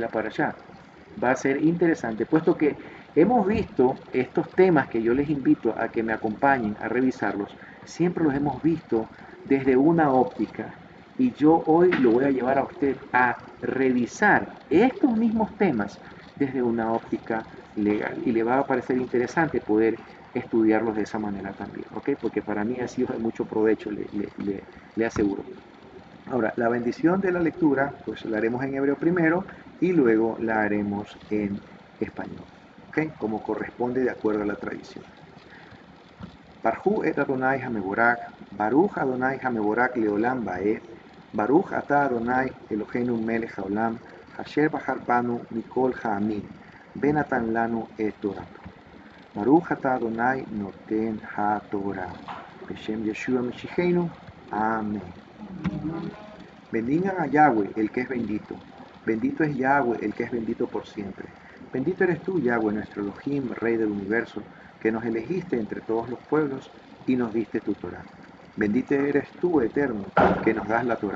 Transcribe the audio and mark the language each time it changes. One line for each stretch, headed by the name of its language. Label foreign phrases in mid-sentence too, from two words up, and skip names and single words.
Spanish: la parashá va a ser interesante, puesto que hemos visto estos temas que yo les invito a que me acompañen a revisarlos, siempre los hemos visto desde una óptica y yo hoy lo voy a llevar a usted a revisar estos mismos temas desde una óptica legal y le va a parecer interesante poder estudiarlos de esa manera también, ¿ok? Porque para mí ha sido de mucho provecho, le aseguro. Ahora, la bendición de la lectura, pues la haremos en hebreo primero y luego la haremos en español, ¿ok? Como corresponde de acuerdo a la tradición.
Hebrew: ברכו את אדוני המבורך, ברוך אדוני המבורך לעולם ועד, ברוך אתה אדוני אלוהינו מלך העולם, אשר בחר בנו מכל העמים, ונתן לנו את תורתו. ברוך אתה אדוני נותן התורה, בשם ישוע משיחנו,
Spanish: Amén. Bendigan a Yahweh, el que es bendito. Bendito es Yahweh, el que es bendito por siempre. Bendito eres tú, Yahweh, nuestro Elohim, Rey del universo, que nos elegiste entre todos los pueblos y nos diste tu Torah. Bendito eres tú, Eterno, que nos das la Torah.